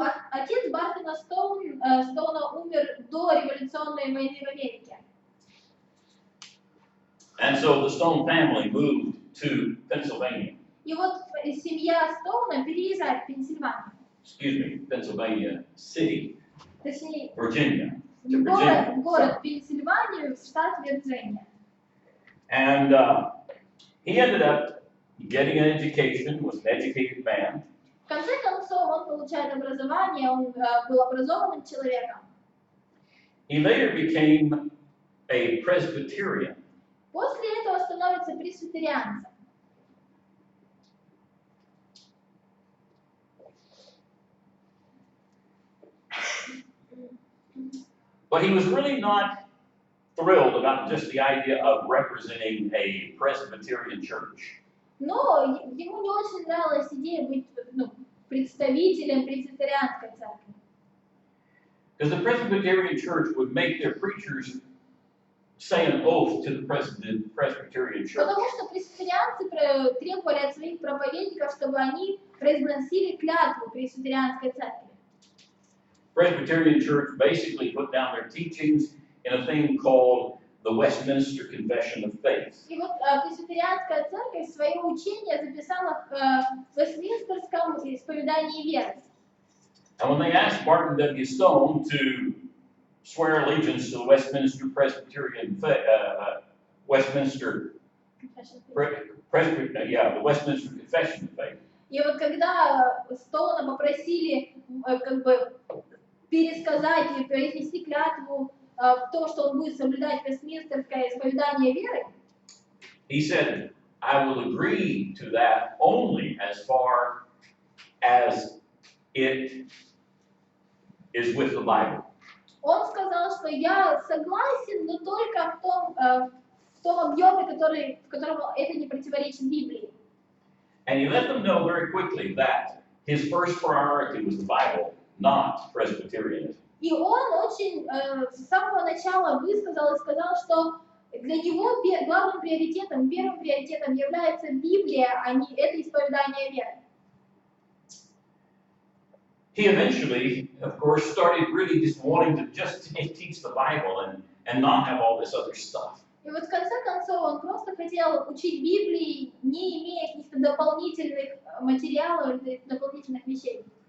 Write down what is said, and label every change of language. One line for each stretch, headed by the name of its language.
Russian: Отец Бартона Стоуна умер до революционной войны в Америке.
English: And so the Stone family moved to Pennsylvania.
Russian: И вот семья Стоуна переезжает в Пенсильванию.
English: Excuse me, Pennsylvania City,
Russian: Точнее,
English: Virginia.
Russian: город Пенсильванию, штат Вирджиния.
English: And he ended up getting an education, was an educated man.
Russian: В конце концов, он получает образование, он был образованным человеком.
English: He later became a Presbyterian.
Russian: После этого становится пресвитерианцем.
English: But he was really not thrilled about just the idea of representing a Presbyterian church.
Russian: Но ему не очень нравилась идея быть представителем пресвитерианской церкви.
English: Because the Presbyterian Church would make their preachers say an oath to the Presbyterian Church.
Russian: Потому что пресвитерианцы требовали от своих проповедников, чтобы они произносили клятву пресвитерианской церкви.
English: Presbyterian Church basically put down their teachings in a thing called the Westminster Confession of Faith.
Russian: И вот пресвитерианская церковь свое учение записала в Вестминстерском исповедании веры.
English: And when they asked Martin W. Stone to swear allegiance to the Westminster Presbyterian Westminster the Westminster Confession of Faith.
Russian: И вот когда Стоуна попросили как бы пересказать и произнести клятву в то, что он будет соблюдать Вестминстерское исповедание веры,
English: he said, I will agree to that only as far as it is with the Bible.
Russian: Он сказал, что я согласен, но только в том объеме, в котором это не противоречит Библии.
English: And he let them know very quickly that his first priority was the Bible, not Presbyterianism.
Russian: И он очень с самого начала высказал и сказал, что для него главным приоритетом, первым приоритетом является Библия, а не это исповедание веры.
English: He eventually, of course, started really just wanting to just teach the Bible and not have all this other stuff.
Russian: И вот в конце концов он просто хотел учить Библии, не имея каких-то дополнительных материалов или дополнительных вещей.